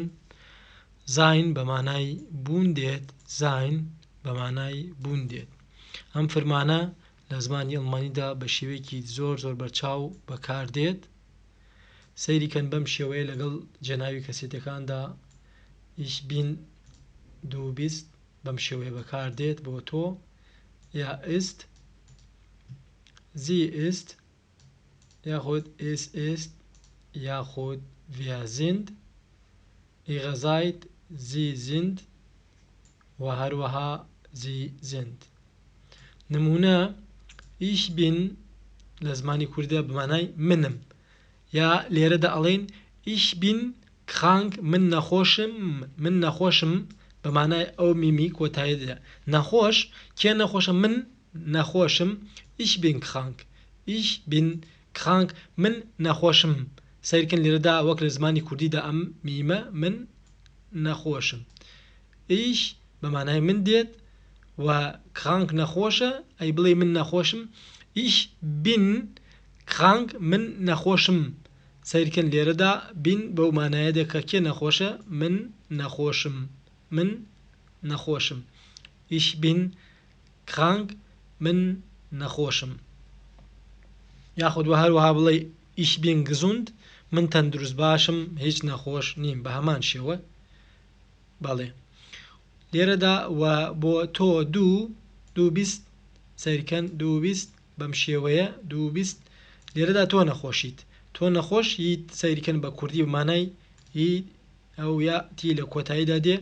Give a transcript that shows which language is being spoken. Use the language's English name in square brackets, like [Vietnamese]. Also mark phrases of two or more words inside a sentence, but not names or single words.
[Central Kurdish] زاین بە مانای بوون دێت، زاین بە مانای بوون دێت. ئەم فرمانە لە زمانی ئەڵمانیدا بە شێوەیەکی زۆر بەرچاو بەکاردێت. سەیریکەن بەم شێوەیە لەگەڵ جێناوی کەسێتەکاندا [German] ich bin du bist [Central Kurdish] بەم شێوەیە بەکاردێت بۆ تۆ. یا [German] ist sie ist [Central Kurdish] یاخود [German] es ist [Central Kurdish] یاخود [German] wir sind ihr seid sie sind [Central Kurdish] و هەروەها [German] sie sind. [Central Kurdish] نمونە [German] ich bin [Central Kurdish] لە زمانی کوردیدا بمانای منم، یا لێرەدا ئەڵێن [German] ich bin krank [Central Kurdish] من نەخۆشم بەمانای ئەو میمی کۆتاییدا. نەخۆش کێ نەخۆشە؟ من نەخۆشم. [German] ich bin krank [Central Kurdish] من نەخۆشم. سەیرکەن لێرەدا وەک لە زمانی کوردیدا ئەم میمە من نەخۆشم. ich بەمانای من دێت و krank نەخۆشە، ئەی بڵێ من نەخۆشم. [German] ich bin krank [Central Kurdish] من نەخۆشم. سەیرکەن لێرەدا bin بەو مانایە دێکە کێ نەخۆشە؟ من نەخۆشم. [German] ich bin krank [Central Kurdish] من نەخۆشم. یاخود و هەروەها بڵێ [German] ich bin gesund [Central Kurdish] من تەندروست باشم، هیچ نەخۆش نیم. بە هەمان شێوە بەڵێ لێرەدا و بۆ تۆ [German] du bist [Central Kurdish] سەیرکەن [German] du bist [Central Kurdish] بەم شێوەیە [German] du bist. [Central Kurdish] لێرەدا تۆ نەخۆشیت، تۆ نەخۆش هیت سەیرکەن بە کوردی بمانای هی ئەو یا تی لە کۆتاییدا دێ.